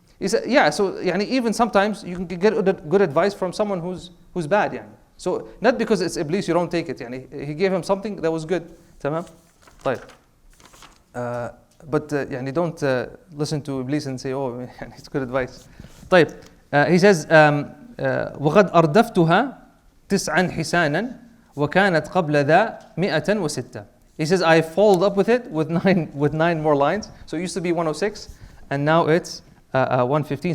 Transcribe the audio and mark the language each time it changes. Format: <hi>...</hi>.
<en>He said, so even sometimes you can get good advice from someone who's bad. Yani. So not because it's Iblis, you don't take it. Yani. He gave him something that was good.</en> <ar>Tamam? طيب.</ar> <en>But don't listen to Iblis and say, oh, it's good advice.</en> <ar>طيب.</ar> <en>He says,</en> <ar>وقد أردفتها 9 حسانا وكانت قبل ذا 106.</ar> <en>He says, I followed up with it with nine more lines. So it used to be 106, and now it's 115.</en>